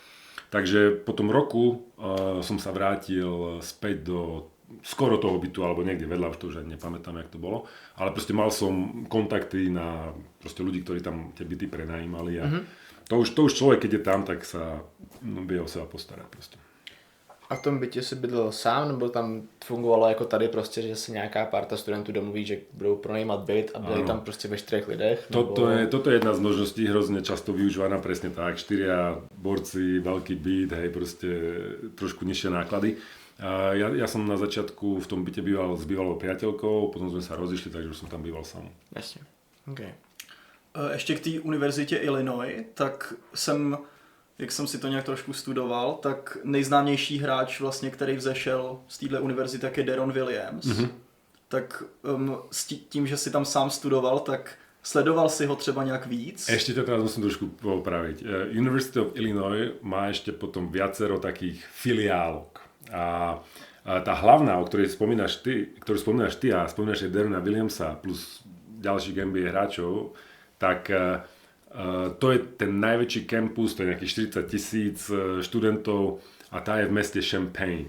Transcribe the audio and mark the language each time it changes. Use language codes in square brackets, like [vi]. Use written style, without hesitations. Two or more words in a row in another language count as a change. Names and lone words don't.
[sk] Takže po tom roku som sa vrátil späť do skoro toho bytu, alebo niekde vedľa, už to už ani nepamätám, jak to bolo. Ale proste mal som kontakty na proste ľudí, ktorí tam tie byty prenajímali a to už človek, keď je tam, tak sa vie o seba postarať proste. [cs] A v tom bytě si bydlel sám, nebo tam fungovalo jako tady prostě, že se nějaká parta studentů domluví, že budou pronajímat byt a byli tam prostě ve 4 lidech? [sk] Toto je jedna z možností hrozne často využívaná presne tak. 4 borci, veľký byt, hej, proste trošku nižšie náklady. Ja som na začiatku v tom byte býval s bývalou priateľkou, potom sme sa rozišli, takže už som tam býval sám. [cs] Jasně, okay. Ještě k té univerzitě Illinois, tak jak jsem si to nějak trošku studoval, tak nejznámější hráč vlastně, který vzešel z téhle univerzity, tak je Deron Williams. Tak s tím, že si tam sám studoval, tak sledoval si ho třeba nějak víc? [sk] Ešte ťa teraz musím trošku popraviť. University of Illinois má ešte potom viacero takých filiálok. A tá hlavná, o ktorej spomínaš ty a spomínaš aj Derona Williamsa plus ďalších NBA hráčov, tak to je ten najväčší kampus, to je nejakých 40,000 študentov a tá je v meste Champaign.